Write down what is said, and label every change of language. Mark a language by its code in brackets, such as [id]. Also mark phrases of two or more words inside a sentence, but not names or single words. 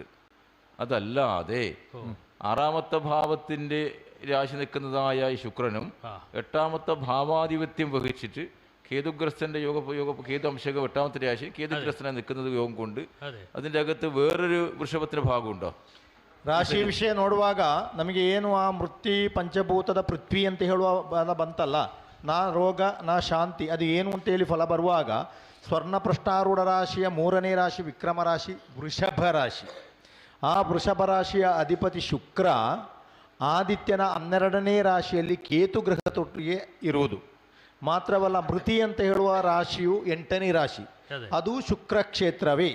[ml] അതല്ലാതെ 6ാമത്തെ ഭാവത്തിൻ്റെ രാശി നിൽക്കുന്നതായ ഈ ശുക്രനും 8ാമത്തെ ഭാവാധിപത്യം വഹിച്ചിട്ട് കേതുഗ്രസ്തൻ്റെ കേതു അംശക 8ാമത്തെ രാശി കേതുഗ്രസ്തനായി നിൽക്കുന്നത് യോഗം കൊണ്ട് അതിൻ്റെ അകത്ത് വേറൊരു വൃഷഭത്തിൻ്റെ ഭാഗമുണ്ടോ? [kn] ರಾಶಿ ವಿಷಯ ನೋಡುವಾಗ ನಮಗೆ ಏನು ಆ ಮೃತ್ಯು ಪಂಚಭೂತದ ಪೃಥ್ವಿ ಅಂತ ಹೇಳುವ ಬಲ ಬಂತಲ್ಲ, [sa] ನಾ ರೋಗ ನಾ ಶಾಂತಿ, [kn] ಅದು ಏನು ಅಂತೇಳಿ ಫಲ ಬರುವಾಗ ಸ್ವರ್ಣಪೃಷ್ಠಾರೂಢ ರಾಶಿಯ 3ನೇ ರಾಶಿ ವಿಕ್ರಮ ರಾಶಿ ವೃಷಭ ರಾಶಿ. ಆ ವೃಷಭ ರಾಶಿಯ ಅಧಿಪತಿ ಶುಕ್ರ ಆದಿತ್ಯನ 12ನೇ ರಾಶಿಯಲ್ಲಿ ಕೇತು ಗ್ರಹದೊಟ್ಟಿಗೆ ಇರುವುದು ಮಾತ್ರವಲ್ಲ, ಮೃತಿ ಅಂತ ಹೇಳುವ ರಾಶಿಯು 8ನೇ ರಾಶಿ, ಅದು ಶುಕ್ರ ಕ್ಷೇತ್ರವೇ.